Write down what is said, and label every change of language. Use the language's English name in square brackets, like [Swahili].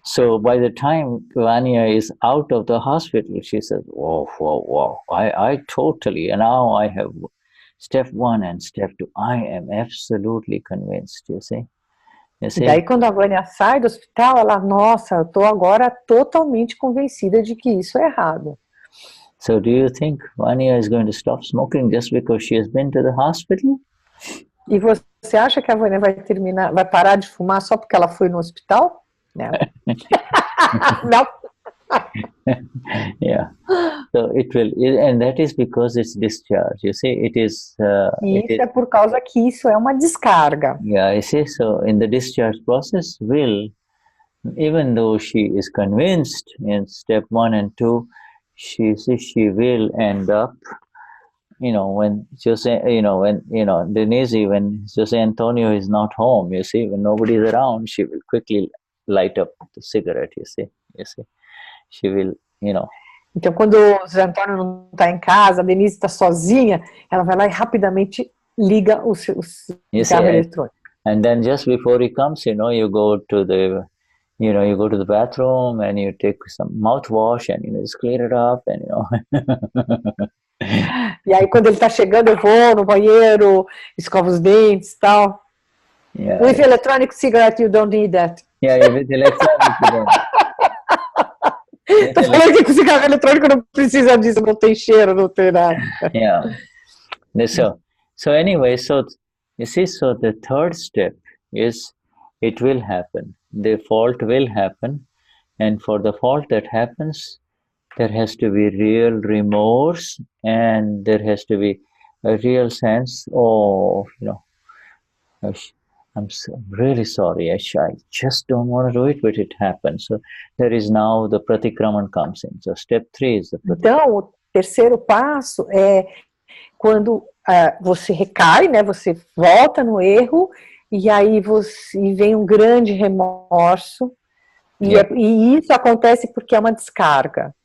[English] So by the time Vania is out of the hospital, she says, whoa, I totally, and now I have step 1 and step 2. I am absolutely convinced, you see. [Portuguese] E daí quando a Vânia sai do hospital, ela, nossa, eu estou agora totalmente convencida de que isso é errado. [English] So do you think Vania is going to stop smoking just because she has been to the hospital? [Portuguese] E você acha que a Vânia vai parar de fumar só porque ela foi no hospital? Não. Não. [English] Yeah. So it will, and that is because it's discharge. You see, it is. [Portuguese] Isso é por causa que isso é uma descarga. [English] Yeah, you see. So in the discharge process, even though she is convinced in step 1 and 2, she will end up. When Jose, Denize, when Jose Antonio is not home, you see, when nobody is around, she will quickly light up the cigarette, you see. She will, [Portuguese] Então, quando o José Antônio não está em casa, a Denise está sozinha, ela vai lá e rapidamente liga o cigarro eletrônico. [English] And then just before he comes, you go to the, you go to the bathroom and you take some mouthwash and just clear it up and [Portuguese] E aí, quando ele está chegando, eu vou no banheiro, escovo os dentes e tal. [English] Yeah. With electronic cigarette, you don't need that. Yeah, with electronic cigarette. [Portuguese] Tô falando que com cigarro eletrônico não precisa disso, não tem cheiro, não tem nada. [English] Yeah. So anyway, so you see, so the third step is it will happen. The fault will happen, and for the fault that happens, there has to be real remorse, and there has to be a real sense of, I'm really sorry, I just don't want to do it, but it happens. So there is now the pratikraman comes in. So step 3 is the pratikraman. [Portuguese] Então, o terceiro passo é quando você recai, né? Você volta no erro, e aí vem um grande remorso, e isso acontece porque é uma descarga.